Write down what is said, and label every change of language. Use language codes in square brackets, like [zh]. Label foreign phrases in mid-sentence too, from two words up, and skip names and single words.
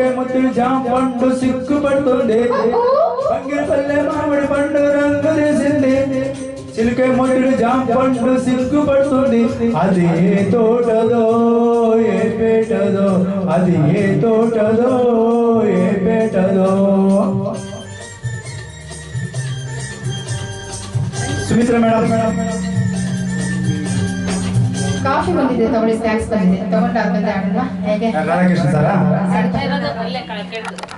[te] ముద్దుడు జామ పండు సిగ్గుపడుతుంది బంగిరి పల్లె మామిడి పండు రంగు వేసింది చిలక ముద్దుడు జామ పండు సిగ్గుపడుతుంది అది ఏ తోటదో ఏ పేటదో అది ఏ తోటదో ఏ పేటదో ಸುಮಿತ್ರ ಮೇಡಮ್ [kn] ಕಾಫಿ ಬಂದಿದೆ ತಗೊಳ್ಳಿ ಸ್ನಾಕ್ಸ್ ಬಂದಿದೆ ತಗೊಂಡು ಆದ್ಮೇಲೆ ಆಡೋಣ ಹೇಗೆ ರಾಧಾಕೃಷ್ಣ ಸರ